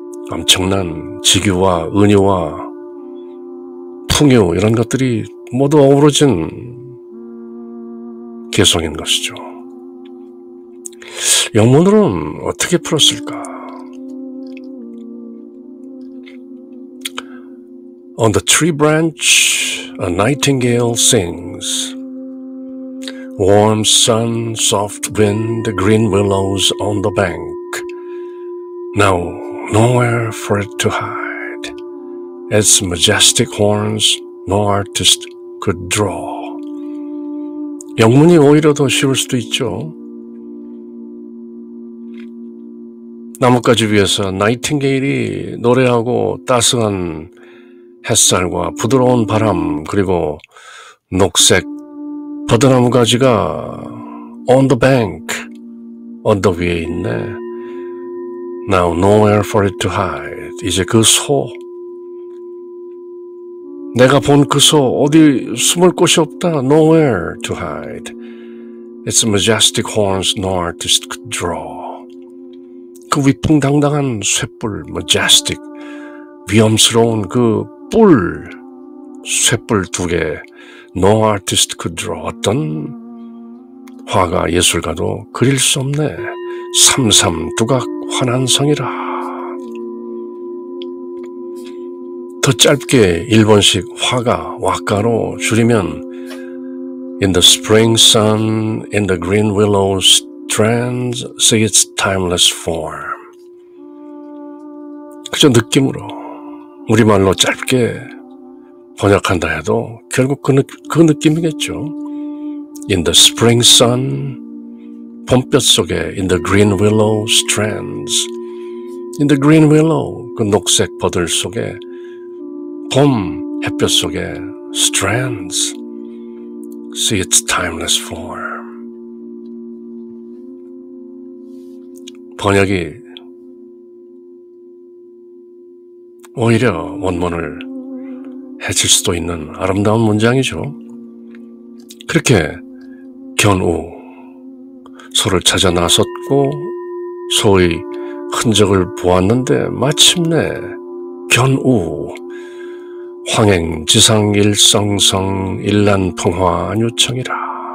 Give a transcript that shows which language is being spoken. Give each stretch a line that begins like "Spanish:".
Korean: 엄청난 지규와 은유와 풍요 이런 것들이 모두 어우러진 개성인 것이죠. 영문으로는 어떻게 풀었을까?
English: On the tree branch, a nightingale sings. Warm sun, soft wind, green willows on the bank. Now, nowhere for it to hide. Its majestic horns no artist could draw.
Korean: 영문이 오히려 더 쉬울 수도 있죠. 나뭇가지 위에서 나이팅게일이 노래하고 따스한 햇살과 부드러운 바람 그리고 녹색 버드나무 가지가
English: on the bank
Korean: 언덕 위에 있네.
English: Now nowhere for it to hide.
Korean: 이제 그 소 내가 본 그 소 어디 숨을 곳이 없다.
English: Nowhere to hide. Its majestic horns no artist could draw.
Korean: 그 위풍당당한 쇳불 majestic 위험스러운 그 뿔 쇳불 2개
English: No artist could draw.
Korean: 어떤 화가 예술가도 그릴 수 없네. 삼삼두각 환한성이라. 더 짧게 일본식 화가 와카로 줄이면
English: In the spring sun, in the green willow strands, see its timeless form. 그저 느낌으로 우리말로 짧게 번역한다 해도 결국 그 느낌이겠죠. In the spring sun,
Korean: 봄볕 속에
English: in the green willow strands, in the green willow,
Korean: 그 녹색 버들 속에 봄 햇볕 속에
English: strands, see its timeless form.
Korean: 번역이 오히려 원문을 해칠 수도 있는 아름다운 문장이죠. 그렇게 견우 소를 찾아 나섰고 소의 흔적을 보았는데 마침내 견우 황행지상일성성 일란풍화 안유청이라.